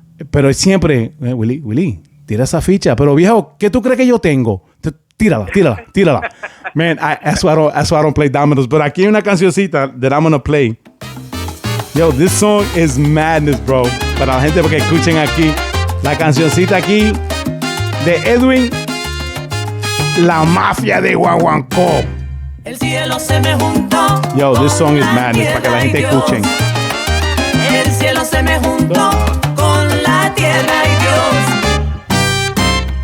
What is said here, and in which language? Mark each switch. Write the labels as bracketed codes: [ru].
[es] Pero siempre, Willy, tira esa ficha. Pero viejo, ¿qué tú crees que yo tengo? Tírala. [en] Man, that's why I don't play dominoes. But [es] aquí hay una cancioncita [en] that I'm gonna play. Yo, this song is madness, bro. [es] Para la gente que escuchen aquí, la cancioncita aquí de Edwin, La Mafia de Guaguancó. El cielo se me juntó. [en] Yo, this song is madness, [es] para que la gente escuchen. El cielo se me juntó con la tierra y Dios.